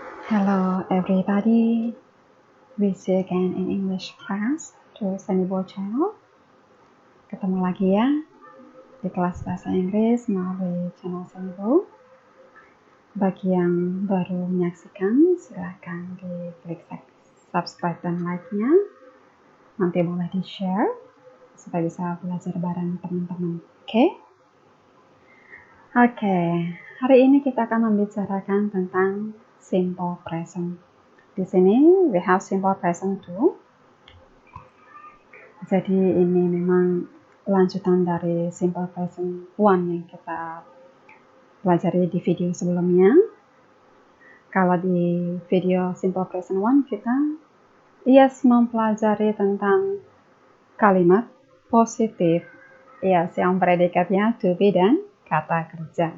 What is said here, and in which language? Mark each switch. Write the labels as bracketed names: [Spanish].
[English] Hello everybody, we see you again in English class through Sunnybo channel. [Indonesian] Ketemu lagi ya di kelas bahasa Inggris melalui channel Sunnybo. Bagi yang baru menyaksikan, silahkan diklik subscribe dan like-nya. Nanti boleh di-share supaya bisa belajar bareng teman-teman. Oke, hari ini kita akan membicarakan tentang simple present. Di sini [English] we have simple present too. [Indonesian] Jadi ini memang lanjutan dari simple present one yang kita pelajari di video sebelumnya. Kalau di video simple present one kita mempelajari tentang kalimat positif yang predikatnya to be dan kata kerja.